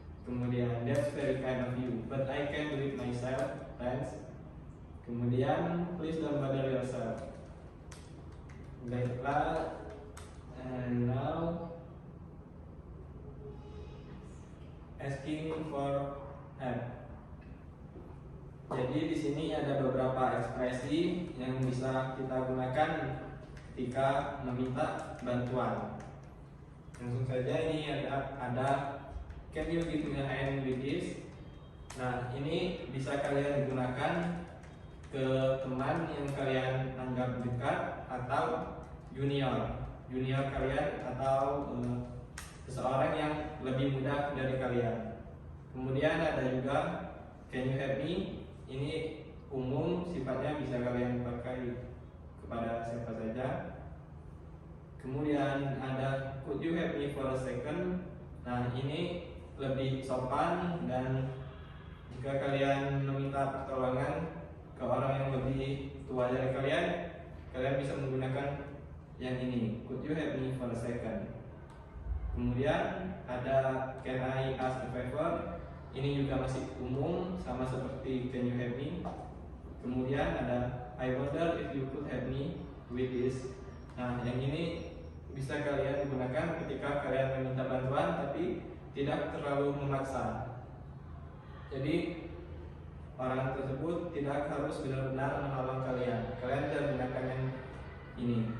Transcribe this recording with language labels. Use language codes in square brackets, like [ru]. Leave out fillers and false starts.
[id] Kemudian [en] that's very kind of you, but I can do it myself, thanks. [id] Kemudian [en] please don't bother yourself. [id] Baiklah, [en] and now asking for help. [id] Jadi di sini ada beberapa ekspresi yang bisa kita gunakan ketika meminta bantuan. Langsung saja ini ada [en] can you give me a hand with this? [id] Nah, ini bisa kalian gunakan ke teman yang kalian anggap dekat atau junior kalian atau seseorang yang lebih muda dari kalian. Kemudian ada juga [en] can you help me? [id] Ini umum, sifatnya bisa kalian pakai kepada siapa saja. Kemudian ada [en] could you help me for a second? [id] Nah, ini lebih sopan dan jika kalian meminta pertolongan ke orang yang lebih tua dari kalian, kalian bisa menggunakan yang ini, [en] could you help me for a second. [id] Kemudian ada [en] can I ask a favor? [id] Ini juga masih umum, sama seperti [en] can you help me. [id] Kemudian ada [en] I wonder if you could help me with this. [id] Nah, yang ini bisa kalian gunakan ketika kalian meminta bantuan tapi tidak terlalu memaksa. Jadi orang tersebut tidak harus benar-benar menolong kalian. Kalian bisa gunakan yang ini.